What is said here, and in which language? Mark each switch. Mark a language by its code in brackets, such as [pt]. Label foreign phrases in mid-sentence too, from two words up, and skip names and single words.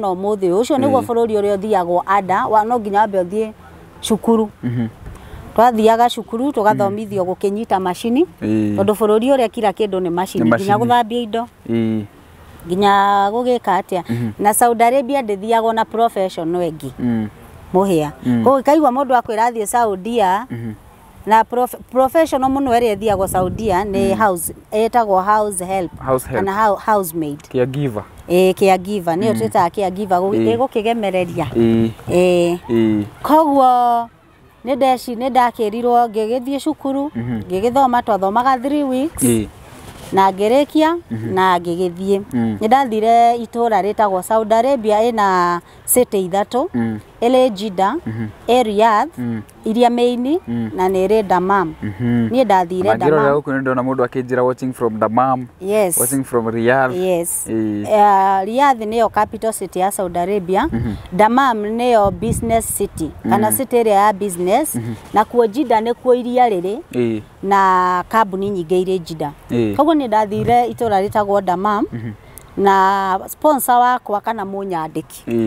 [ki] ũmũthĩ ũcio nĩguo bũrũri ũrĩa ũthiagwo ada no nginya wambe ũthiĩ cukuru twathiaga cukuru tũgathomithio gũkĩnyita macini tondũ bũrũri ũrĩa kila kĩndũ nĩ macini nginya gũthambia indo nginya gũgĩka atĩa na Saudi Arabia ndĩthiagwo na professional ĩngĩ mũhĩa koguo kaigua mũndũ akwĩra athiĩ Saudia na professional mũno ĩrĩa ĩthiagwo Saudia nĩ house etagwo [en] house help [ki] kana housemaid caregiver caregiver nĩyo twĩtaga caregiver gũkĩgemereria koguo nĩ ndakĩrirwo ngĩgĩthiĩ cukuru ngĩgĩthoma twathomaga 3 weeks na ngĩrĩkia na ngĩgĩthiĩ nĩ ndathire itũra rĩtagwo Saudi Arabia ĩna city 3 ĩrĩ Jeddah Riyadh iria main na nĩ ĩrĩ Dammam niĩ ndathire Dammam ngĩrora gũkũ nĩ ndona mũndũ akĩnjĩra [en] watching from Dammam watching from Riyadh [ki] Riyadh nĩyo [en] capital city [ki] ya Saudi Arabia Dammam nĩyo [en] business city [ki] kana city ĩrĩa ya business na kuo Jeddah nĩkuo iria rĩrĩ na kambuni nyingĩ irĩ Jeddah koguo nĩ ndathire itũra rĩtagwo Dammam na sponsor wakwa kana mũnyandĩki